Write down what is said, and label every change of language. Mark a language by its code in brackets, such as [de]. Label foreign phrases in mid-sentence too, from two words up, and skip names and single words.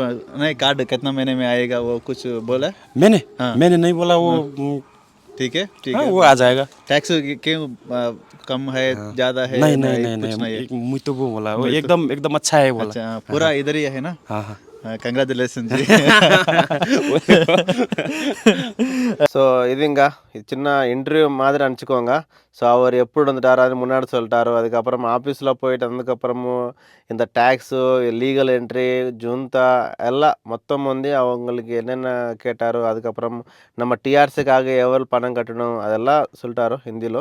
[hi] नहीं कार्ड कितना महीने में आएगा वो कुछ बोला? मैंने हाँ मैंने नहीं बोला वो। ठीक हाँ है वो आ जाएगा। टैक्स क्यों कम है ज्यादा है? नहीं नहीं नहीं कुछ नहीं है। मुझे तो वो बोला वो मुझे तो- एकदम एकदम अच्छा है बोला। अच्छा हाँ, पूरा इधर ही है ना? हाँ हाँ। कंग्रेचुलेशन जी. [ta] ஸோ இதுங்க இது சின்ன இன்டர்வியூ மாதிரி நினச்சிக்கோங்க. ஸோ அவர் எப்படி வந்துட்டாருன்னு முன்னாடி சொல்லிட்டாரு. அதுக்கப்புறம் ஆஃபீஸில் போயிட்டு வந்ததுக்கப்புறமும் இந்த டேக்ஸு, லீகல் என்ட்ரி, ஜுந்தா எல்லாம் மொத்தம் வந்து அவங்களுக்கு என்னென்ன கேட்டாரோ, அதுக்கப்புறம் நம்ம டிஆர்சிக்காக எவ்வளோ பணம் கட்டணும் அதெல்லாம் சொல்லிட்டாரு ஹிந்திలో.